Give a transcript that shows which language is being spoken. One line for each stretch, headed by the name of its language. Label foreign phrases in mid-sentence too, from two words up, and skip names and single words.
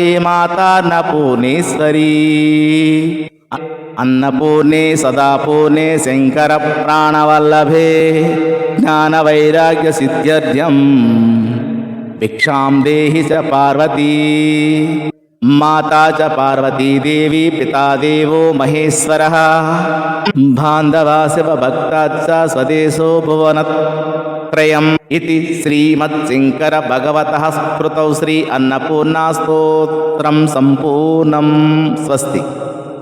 Sanskrit: మాతాన్నపూర్ణేశ్వరీ అన్నపూర్ణే సదాపూర్ణే శంకర ప్రాణవల్లభే జ్ఞానవైరాగ్య సిద్ధ్యర్థ్యం భిక్షాం దేహి చ పార్వతీ మాతా చ పార్వతీ దేవీ పితా దేవో మహేశ్వరః బాంధవా శివభక్తాచ్చ స్వదేశో భువనత్రయం इति श्रीमत्शंकर भगवतः स्मृतौ श्री अन्नपूर्णा स्तोत्रं संपूर्णं स्वस्ति।